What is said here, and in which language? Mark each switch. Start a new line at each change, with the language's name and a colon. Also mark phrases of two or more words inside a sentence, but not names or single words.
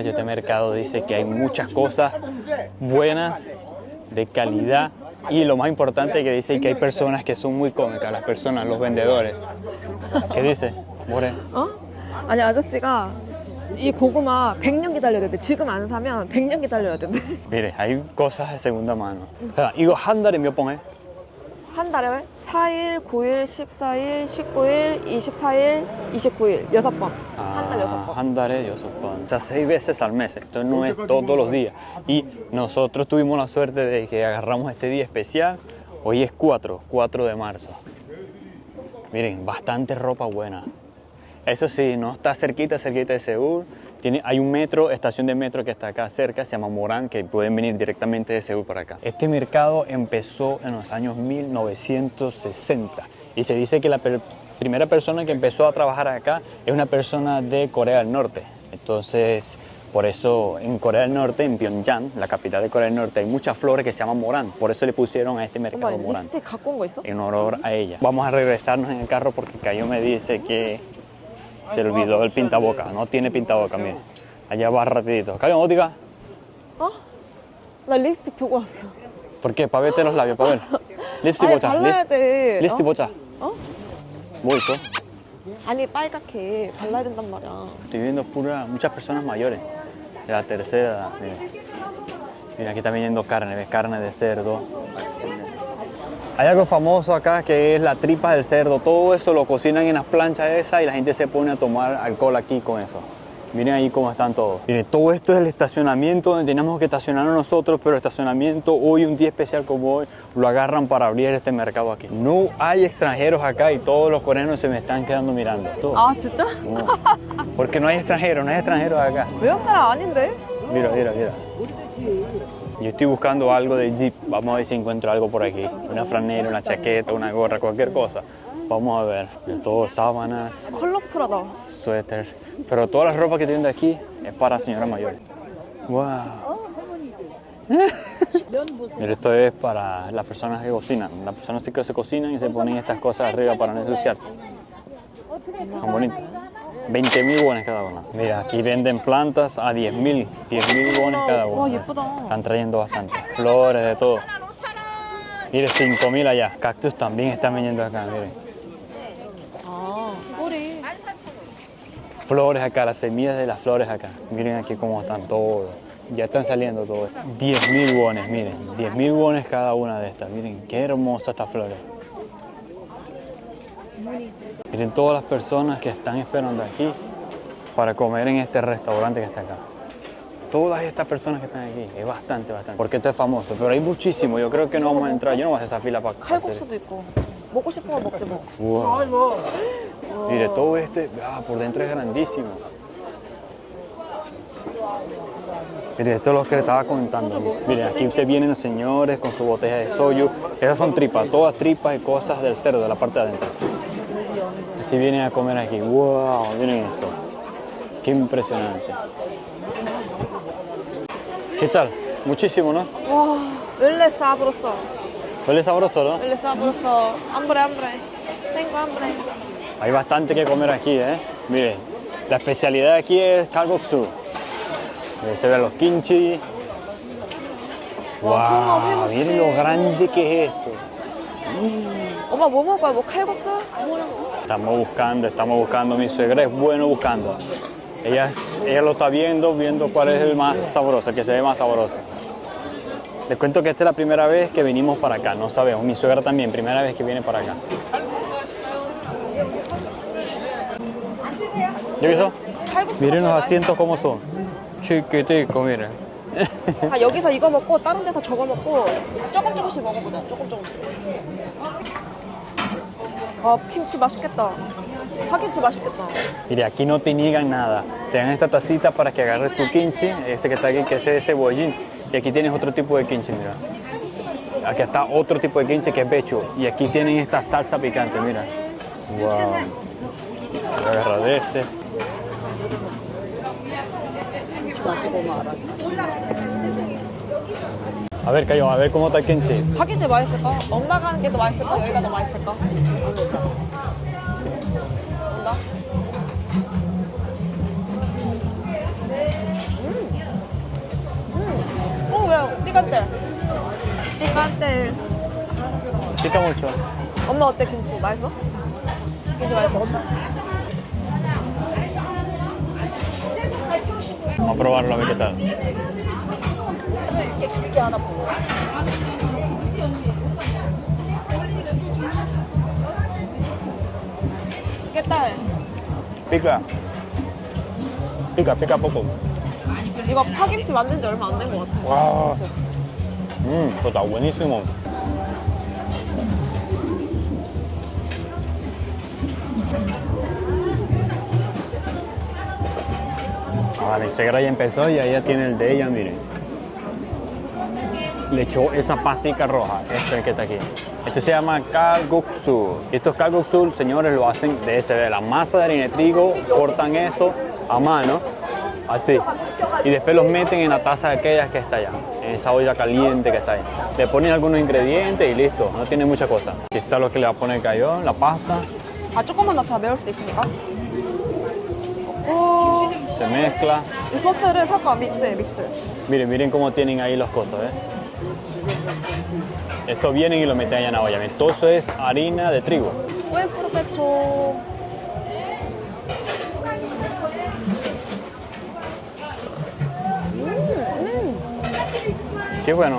Spanish: Este mercado dice que hay muchas cosas buenas, de calidad, y lo más importante es que dice que hay personas que son muy cómicas, las personas, los vendedores. ¿Qué dice?
Korean: 뭐래? 어? 아니 아저씨가 이 고구마 100년 기다려야 된대. 지금 안 사면 100년 기다려야 된대.
Spanish: Mire, hay cosas de segunda mano.
Korean: 이거 한 달에 몇 번 해? 한 달에 4일, 9일, 14일, 19일, 24일, 29일 6번. 한 달 6번. 한 달에 6번.
Spanish: O sea, 6 veces al mes. Entonces no es todos los días. Y nosotros tuvimos la suerte de que agarramos este día especial. Hoy es 4 de marzo. Miren, bastante ropa buena. Eso sí, no está cerquita de Seúl. Hay un metro, estación de metro que está acá cerca, se llama Moran, que pueden venir directamente de Seúl para acá. Este mercado empezó en los años 1960 y se dice que la primera persona que empezó a trabajar acá es una persona de Corea del Norte. Entonces, por eso en Corea del Norte, en Pyongyang, la capital de Corea del Norte, hay muchas flores que se llaman Moran. Por eso le pusieron a este mercado
Korean: 엄마
Spanish: Moran,
Korean: 립스틱 갖고 온 거 있어?
Spanish: en honor a ella. Vamos a regresarnos en el carro porque Cayo me dice que se le olvidó el pintaboca. No tiene pintaboca, miren. Allá va rapidito. Cayo, ¿no diga?
Korean: 어? 나 립스틱 두고 왔어.
Spanish: ¿Por qué? Para verte los labios, para ver.
Korean: Lipstick 아니 bocha. 발라야 돼. Lipstick bocha. 어? ¿뭐 있어? 아니 빨갛게 발라야 된단 말이야.
Spanish: Estoy viendo muchas personas mayores. De la tercera edad. Mira. Mira, aquí está viniendo carne, ¿ves? Carne de cerdo. Hay algo famoso acá que es la tripa del cerdo. Todo eso lo cocinan en las planchas esas y la gente se pone a tomar alcohol aquí con eso. Miren ahí cómo están todos. Miren, todo esto es el estacionamiento donde teníamos que estacionarnos nosotros, pero el estacionamiento hoy, un día especial como hoy, lo agarran para abrir este mercado aquí. No hay extranjeros acá y todos los coreanos se me están quedando mirando. Todos.
Korean: 아 진짜?
Spanish: No. Porque no hay extranjeros acá.
Korean: 외국 사람 아닌데?
Spanish: Mira. Yo estoy buscando algo de Jeep. Vamos a ver si encuentro algo por aquí. Una franela, una chaqueta, una gorra, cualquier cosa. Vamos a ver. Todo sábanas,
Korean: 컬러풀하다.
Spanish: suéteres. Pero toda la ropa que tienen de aquí es para señoras mayores. ¡Wow! Mira, esto es para las personas que cocinan. Las personas que se cocinan y se ponen estas cosas arriba para no ensuciarse. Son bonitas. 20.000 wones cada una. Mira, aquí venden plantas a 10.000 wones cada una.
Korean: 와 예쁘다.
Spanish: Están trayendo bastante. Flores, de todo. Mire, 5.000 allá. Cactus también están vendiendo acá, miren.
Korean: 아 뿌리.
Spanish: Flores acá, las semillas de las flores acá. Miren aquí cómo están todos. Ya están saliendo todos. 10.000 wones, miren. 10.000 wones cada una de estas. Miren, qué hermosas estas flores. Miren todas las personas que están esperando aquí para comer en este restaurante que está acá. Todas estas personas que están aquí, es bastante. Porque esto es famoso, pero hay muchísimo. Yo creo que no vamos a entrar. Yo no voy a hacer esa fila para hacer.
Korean: 칼국수도 있고. 먹고 싶은 거 먹지 뭐.
Spanish: Wow. Mire, todo por dentro es grandísimo. Miren, esto es lo que le estaba contando. Miren, aquí se vienen los señores con su botella de soyu. Esas son tripas, todas tripas y cosas del cerdo, de la parte de adentro. Así vienen a comer aquí. ¡Wow! Miren esto. ¡Qué impresionante! ¿Qué tal? Muchísimo, ¿no?
Korean: 와, 원래 sabroso.
Spanish: Huele sabroso, ¿no? 원래 sabroso. Hambre, hambre. Tengo hambre. Hay bastante que comer aquí, ¿eh? Miren, la especialidad de aquí es kalguksu. Se ven los kimchi. ¡Wow! Miren lo grande que es esto.
Korean: 엄마 뭐 먹을 거야? 뭐 칼국수?
Spanish: Estamos buscando. Mi suegra es bueno buscando. Ella lo está viendo cuál es el más sabroso, el que se ve más sabroso. Les cuento que esta es la primera vez que venimos para acá, no sabemos. Mi suegra también, primera vez que viene para acá. ¿Yuriso?
Korean: 칼국수.
Spanish: Miren los asientos cómo son. Chiquitico, miren.
Korean: 아, 여기서 이거 먹고 다른 데서 저거 먹고 조금씩 먹어보자. 조금씩. 아, 김치 맛있겠다. 파김치 맛있겠다.
Spanish: Mire, aquí no te niegan nada. Te dan esta tacita para que agarres tu kimchi, ese que está aquí, que es de cebollín. Y aquí tienes otro tipo de kimchi, mira. Aquí está otro tipo de kimchi que es becho. Y aquí tienen esta salsa picante, mira. Wow. Voy a agarrar de este. A ver, Cayo, a ver cómo está el kimchi.
Korean: 파김치 맛있을까? 엄마가 하는 게 더 맛있을까? 여기가 더 맛있을까? 온다. 왜? 피칸테. 피칸테.
Spanish: Pica mucho.
Korean: 엄마 어때 김치? 맛있어? 김치 맛있어?
Spanish: Vamos a probarlo a ver qué tal.
Korean: 이렇게 깊게 하나 보고.
Spanish: ¿Qué tal? Pica. Pica poco.
Korean: 이거 파김치 만든 지 얼마 안 된 것 같아.
Spanish: Wow. Esto está buenísimo. Mi suegra ya empezó y ella tiene el de ella, miren. Le echó esa pastica roja, este que está aquí. Este se llama kalguksu. Estos kalguksu, señores, lo hacen de la masa de harina de trigo, cortan eso a mano, así. Y después los meten en la taza de aquellas que está allá, en esa olla caliente que está ahí. Le ponen algunos ingredientes y listo, no tiene mucha cosa. Aquí está lo que le va a poner Cayo, la pasta.
Korean: 아, 조금만 더 잘 매울 수도 있으니까.
Spanish: Se mezcla.
Korean: 이 소스를 섞어, 믹스.
Spanish: Miren cómo tienen ahí los costos, ¿eh? Eso vienen y lo meten allá en la olla. Miren, todo eso es harina de trigo. Buen provecho. Sí, bueno.